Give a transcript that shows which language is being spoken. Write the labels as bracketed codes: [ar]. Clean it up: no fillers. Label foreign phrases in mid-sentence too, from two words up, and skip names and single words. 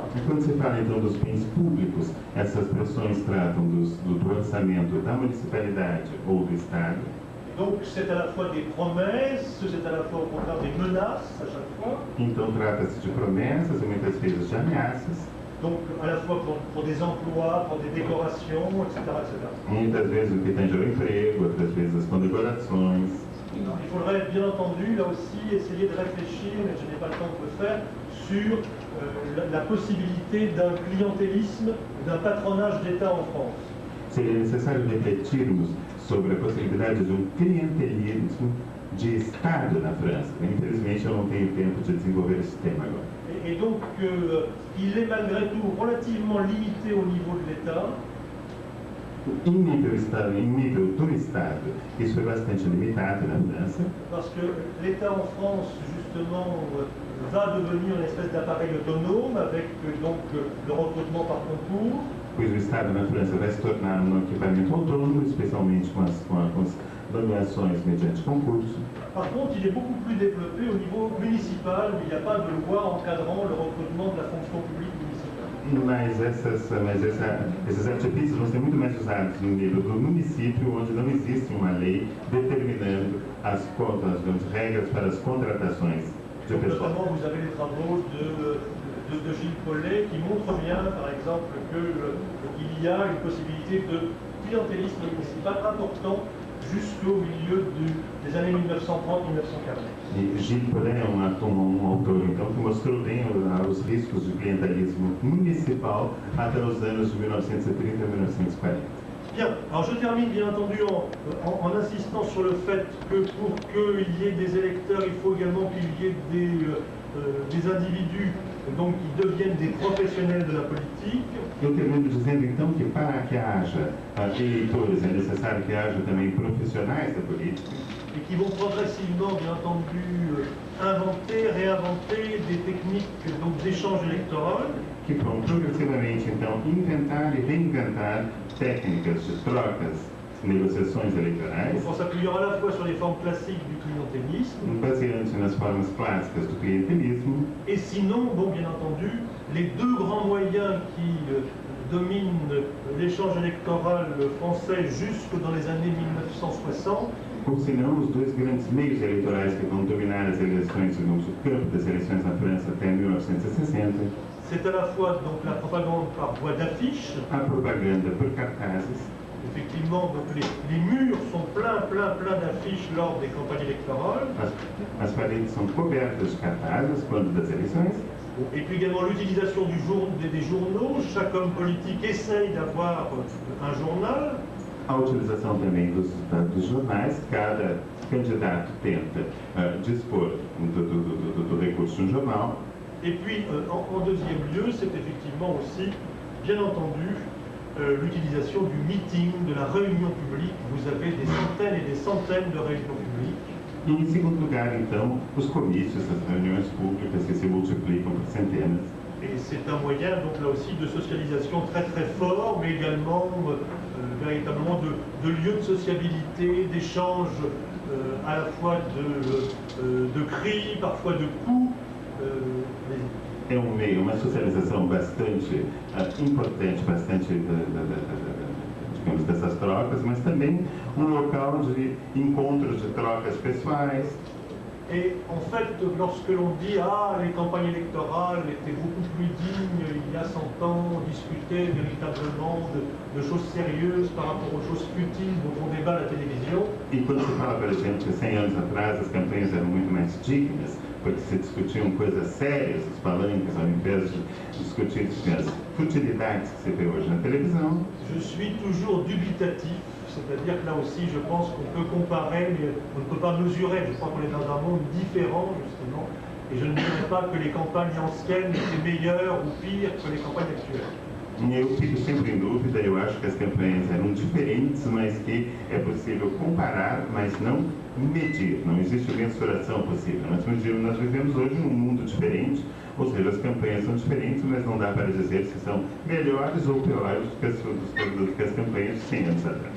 [pt] E quando se fala então dos bens públicos, essas pressões tratam do orçamento da municipalidade ou do Estado. [fr] Donc c'est à la fois des promesses, c'est à la fois au contraire des menaces à chaque fois. [pt] Então trata-se de promessas e muitas vezes de ameaças. [fr] Donc à la fois pour des emplois, pour des décorations, etc. [pt] Muitas vezes o que tange ao emprego, outras vezes as condecorações. [fr] Il faudrait bien entendu là aussi essayer de réfléchir, mais je n'ai pas le temps de le faire, sur la possibilité d'un clientélisme, d'un patronage d'État en France. [pt] Seria necessário refletirmos sobre a possibilidade de clientelismo de Estado na França. Infelizmente eu não tenho tempo de desenvolver esse tema agora. [fr] Et donc il est malgré tout relativement limité au niveau de l'État. [pt] Em nível do Estado, isso é bastante limitado na França. [fr] Parce que l'État en France, justement, va devenir une espèce d'appareil autonome avec donc le recrutement par concours. [pt] Pois o Estado na França vai se tornar um equipamento autônomo, especialmente com as nomeações mediante concurso. [fr] Par contre, il est beaucoup plus développé au niveau municipal, où il n'y a pas de loi encadrant le recrutement de la fonction publique municipale. [pt] Mas esses artifícios vão ser muito mais usados no nível do município, onde não existe uma lei determinando as regras para as contratações de pessoal. [fr] Notamment, vous avez les travaux de Gilles Paulet qui montrent bien, par exemple, qu'il y a une possibilité de clientélisme municipal important jusqu'au milieu des années 1930-1940. [pt] E Gilles Paulet é um autor então, que mostrou bem os riscos de clientelismo municipal até os anos de 1930 e 1940. [fr] Bien, alors je termine bien entendu en insistant sur le fait que pour qu'il y ait des électeurs, il faut également qu'il y ait des individus donc, qui deviennent des professionnels de la politique. [pt] Eu termino dizendo, então, que para que haja eleitores é necessário que haja também profissionais da política. [fr] Et qui vont progressivement, bien entendu, inventer, réinventer des techniques d'échange électoral. [pt] Que vão progressivamente, então, inventar e reinventar técnicas de trocas, negociações eleitorais, [fr] En s'appuyant à la fois sur les formes classiques du clientélisme, [pt] baseando-se nas formas clássicas do clientelismo, [fr] et sinon, bon, bien entendu, les deux grands moyens qui dominent l'échange électoral français jusque dans les années 1960, [pt] ou se não, os dois grandes meios eleitorais que vão dominar as eleições, digamos, o campo das eleições na França até 1960, [fr] c'est à la fois donc la propagande par voie d'affiche. [pt] a propaganda por cartazes. [fr] Effectivement, donc les murs sont pleins d'affiches lors des campagnes électorales. [pt] As paredes são cobertas de cartazes quando das eleições. [fr] Et puis également l'utilisation des journaux. Chaque homme politique essaye d'avoir un journal. [pt] A utilização também dos jornais. Cada candidato tenta dispor do recurso de um jornal. [fr] Et puis, en deuxième lieu, c'est effectivement aussi, bien entendu, l'utilisation du meeting, de la réunion publique. Vous avez des centaines et des centaines de réunions publiques. [pt] E, em segundo lugar, então, os comícios, as reuniões públicas que se multiplicam por centenas. [fr] Et c'est un moyen, donc là aussi, de socialisation très très fort, mais également véritablement de lieu de sociabilité, d'échange à la fois de cris, parfois de coups. [pt] É um meio, uma socialização bastante importante, bastante, digamos, dessas trocas, mas também um local de encontros, de trocas pessoais. [fr] Et en fait, lorsque l'on dit « Ah, les campagnes électorales étaient beaucoup plus dignes il y a 100 ans, on discutait véritablement de choses sérieuses par rapport aux choses futiles dont on débat à la télévision », [pt] E quando se fala, por exemplo, que 100 anos atrás as campanhas eram muito mais dignas, porque se discutiam coisas sérias, os palanques, ao invés de discutir as futilidades que se vê hoje na televisão. [fr] je suis toujours dubitatif. C'est-à-dire que là aussi, je pense qu'on peut comparer, mais on ne peut pas mesurer. Je crois qu'on est dans un monde différent, justement. Et je ne dirais pas que les campagnes anciennes étaient meilleures ou pires que les campagnes actuelles. [pt] Eu fico sempre em dúvida, eu acho que as campanhas eram diferentes, mas que é possível comparar, mas não medir. Não existe mensuração possível. Nós vivemos hoje num mundo diferente, ou seja, as campanhas são diferentes, mas não dá para dizer se são melhores ou piores do que as campanhas de 100 anos atrás.